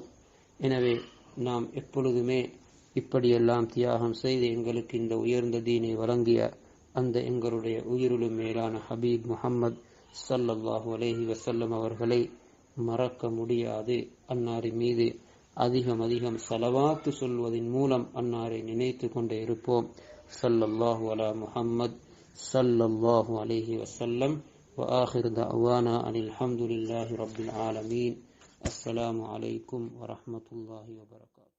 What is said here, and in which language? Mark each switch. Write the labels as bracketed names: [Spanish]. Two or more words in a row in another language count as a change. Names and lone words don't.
[Tamil] எனவே நாம் எப்பொழுதுமே இப்படியெல்லாம் தியாகம் செய்து எங்களுக்கு இந்த உயர்ந்த தீனை வழங்கிய அந்த எங்களுடைய உயிரிலும் மேலான ஹபீப் முஹம்மது [Arabic] صلى الله عليه وسلم [Tamil] அவர்களை மறக்க முடியாது. அன்னாரின் மீது அதிகம் அதிகம் ஸலவாத்து சொல்வதன் மூலம் அன்னாரை நினைத்து கொண்டே இருப்போம். [Arabic] صلى الله على محمد صلى الله عليه وسلم. وآخر دعوانا أن الحمد لله رب العالمين. السلام عليكم ورحمة الله وبركاته.